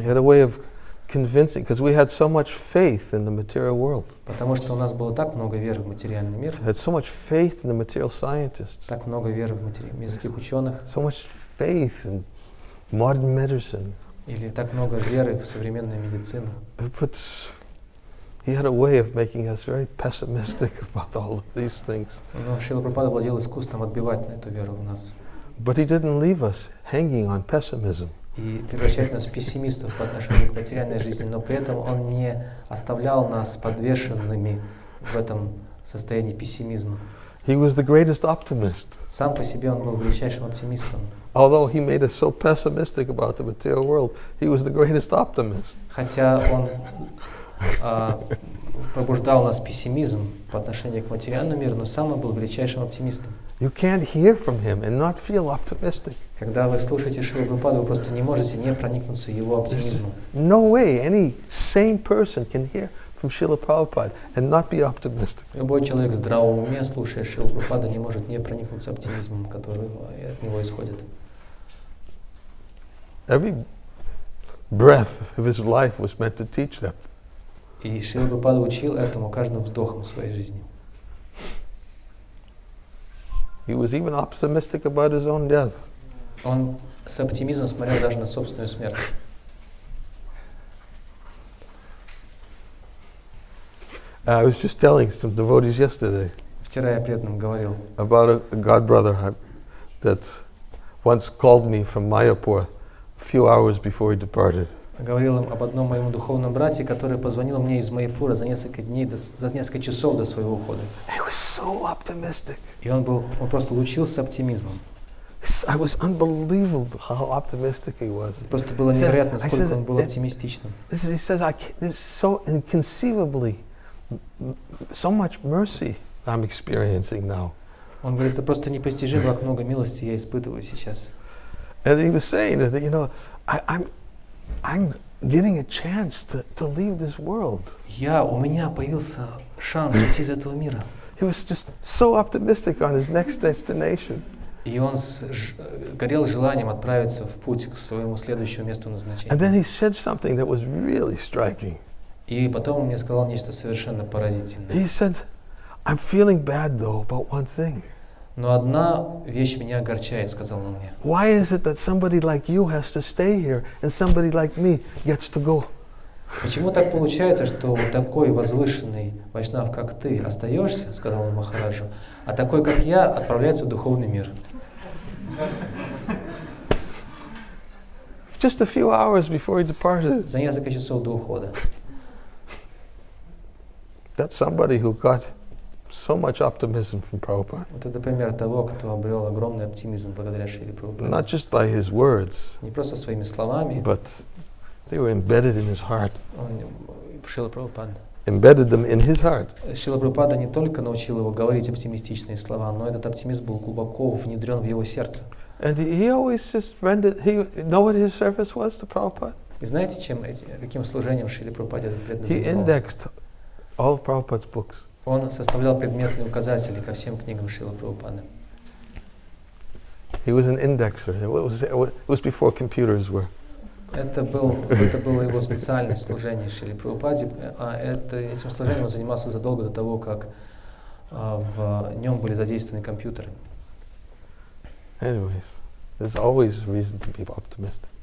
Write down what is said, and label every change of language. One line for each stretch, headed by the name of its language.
English: He had a way of convincing, because we had so much faith in the material world.
Russian: Потому что у нас было так много веры в материальный мир.
English: Had so much faith in the material scientists.
Russian: Так много веры в мирских ученых.
English: So much faith in modern medicine.
Russian: Или так много веры в современную медицину.
English: But he had a way of making us very pessimistic about all of these things.
Russian: Но Шрила Прабхупада владел искусством отбивать на эту веру в нас.
English: But he didn't leave us hanging on pessimism.
Russian: И превращать нас в пессимистов по отношению к материальной жизни, но при этом он не оставлял нас подвешенными в этом состоянии пессимизма.
English: He was the greatest optimist.
Russian: Сам по себе он был величайшим оптимистом.
English: Although he made us so pessimistic about the material world, he was the greatest optimist.
Russian: Хотя он пробуждал у нас пессимизм по отношению к материальному миру, но сам он был величайшим оптимистом.
English: You can't hear from him and not feel optimistic.
Russian: Когда вы слушаете Шрилу Прабхупаду, вы просто не можете не проникнуться его оптимизмом.
English: No way any sane person can hear from Srila Prabhupada and not be optimistic.
Russian: Любой человек в здравом уме, слушая Шрилу Прабхупаду, не может не проникнуться оптимизмом, который от него исходит.
English: Every breath of his life was meant to teach them.
Russian: И Шрила Прабхупада учил этому каждым вздохом своей жизни.
English: He was even optimistic about his own death.
Russian: Он с оптимизмом смотрел даже на собственную смерть.
English: I was just telling some devotees yesterday.
Russian: Вчера я преданным говорил
English: about a god brother that once called me from Mayapur a few hours before he departed.
Russian: Говорил им об одном моем духовном брате, который позвонил мне из Майяпура за несколько дней, за несколько часов до своего ухода.
English: He was so optimistic.
Russian: И он просто лучился оптимизмом.
English: I was unbelievable how optimistic he was.
Russian: Просто было невероятно, сколько он был оптимистичным.
English: He says, this is so inconceivably, so much mercy I'm experiencing now.
Russian: Он говорит, это просто непостижимо, как много милости я испытываю сейчас.
English: And he was saying that, you know, I'm getting a chance to leave this world.
Russian: У меня появился шанс уйти из этого мира.
English: He was just so optimistic on his next destination.
Russian: И он горел желанием отправиться в путь к своему следующему месту назначения.
English: And then he said something that was really striking.
Russian: И потом он мне сказал нечто совершенно поразительное.
English: He said, I'm feeling bad though about one thing.
Russian: Но одна вещь меня огорчает, сказал он мне.
English: Why is it that somebody like you has to stay here and somebody like me gets to go?
Russian: Почему так получается, что вот такой возвышенный вайшнав, как ты, остаешься, сказал он Махараджу, а такой, как я, отправляется в духовный мир?
English: Just a few hours before he departed.
Russian: За несколько часов до ухода.
English: That's somebody who got so much optimism from Prabhupada.
Russian: Вот это пример того, кто обрел огромный оптимизм благодаря Шриле Прабхупаде.
English: Not just by his words,
Russian: Не просто своими словами,
English: but they were embedded in his heart.
Russian: Шрила Прабхупада.
English: Embedded them in his heart.
Russian: Шрила Прабхупада не только научил его говорить оптимистичные слова, но этот оптимизм был глубоко внедрен в его сердце.
English: And he always just rendered, he know what his service was to Prabhupada?
Russian: И знаете, каким служением Шриле Прабхупаде этот преданный
English: He
Russian: занимался?
English: indexed all of Prabhupada's books.
Russian: Он составлял предметные указатели ко всем книгам Шрилы Прабхупады.
English: He was an indexer. It was before computers were.
Russian: Это было его специальное служение Шриле Прабхупаде. Этим служением он занимался задолго до того, как в нем были задействованы компьютеры.
English: Anyways, there's always reason to be optimistic.